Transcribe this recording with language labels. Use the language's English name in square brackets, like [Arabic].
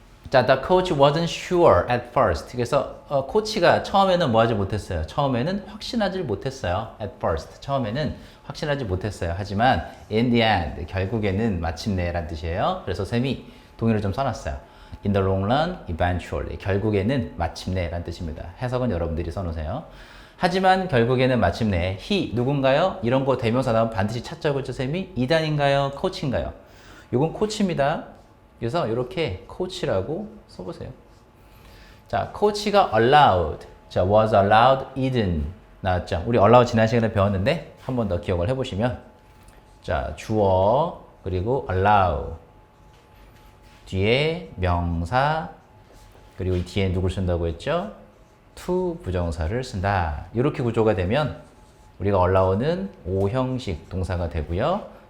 [English] 자, the coach wasn't sure at first. [Korean] 그래서 코치가 처음에는 뭐 하지 못했어요? 처음에는 확신하지 못했어요. [English] at first. [Korean] 처음에는 확신하지 못했어요. 하지만 [English] in the end. [Korean] 결국에는 마침내 라는 뜻이에요. 그래서 쌤이 동의를 좀 써놨어요. [English] in the long run, eventually. [Korean] 결국에는 마침내 라는 뜻입니다. 해석은 여러분들이 써놓으세요. 하지만 결국에는 마침내 he 누군가요? 이런 거 대명사 나오면 반드시 찾자고 했죠, 쌤이? 이단인가요? 코치인가요? 이건 코치입니다. 그래서 이렇게 coach라고 써보세요. [English] 자, coach가 allowed, 자, was allowed, eaten 나왔죠. [Korean] 우리 allowed 지난 시간에 배웠는데 한 번 더 기억을 해보시면, 자, 주어 그리고 allow 뒤에 명사 그리고 이 뒤에 누굴 쓴다고 했죠? to 부정사를 쓴다. 이렇게 구조가 되면 우리가 allow는 5형식 동사가 되고요.